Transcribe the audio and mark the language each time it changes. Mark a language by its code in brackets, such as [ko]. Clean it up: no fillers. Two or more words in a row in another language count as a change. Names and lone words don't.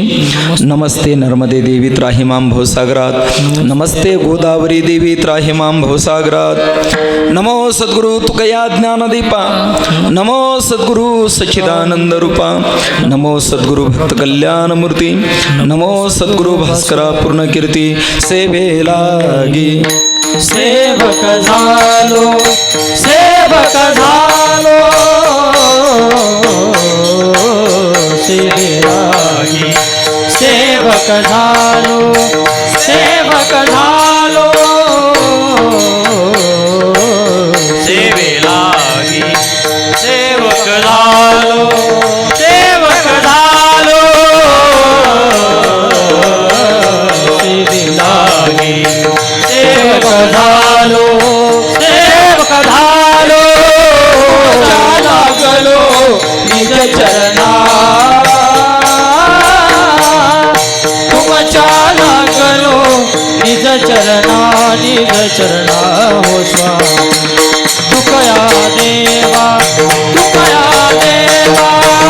[sa] नमस्ते नर्मदे देवी त्राहि मां भवसागरात्. नमस्ते गोदावरी देवी त्राहि मां भवसागरात्. [mr] नमो सद्गुरु तुकया ज्ञानदीपा. नमो सद्गुरु सच्चिदानंदरूपा. नमो सद्गुरु भक्तकल्याणमूर्ती. नमो सद्गुरु भास्करा पूर्ण कीर्ती. सेवे लागी सेवक झालो सेवक झालो सेवेलागी सेवक झालो सेवक झालो सेवेलागी सेवक झालो सेवक झालो सेवेलागी सेवक झालो सेवक झालो लागलो निज चरणा तुमच्या लागलो निज चरणा निज चरणा हो स्वामी. तुकया देवा तुकया देवा